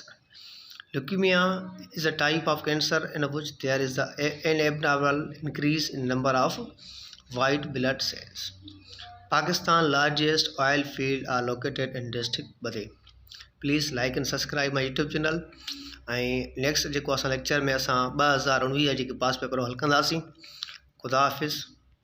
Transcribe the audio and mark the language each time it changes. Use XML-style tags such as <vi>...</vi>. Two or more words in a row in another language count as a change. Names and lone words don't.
<en>Leukemia is a type of cancer in which there is an abnormal increase in number of white blood cells. Pakistan's largest oil fields are located in district Badeh. Please like and subscribe my YouTube channel.</en> <sd>ऐं नेक्स्ट जेको असां लेक्चर में असां 2019 जेके</sd> <en>past paper</en> <sd>हल कंदासीं. खुदा हाफ़िज़.</sd>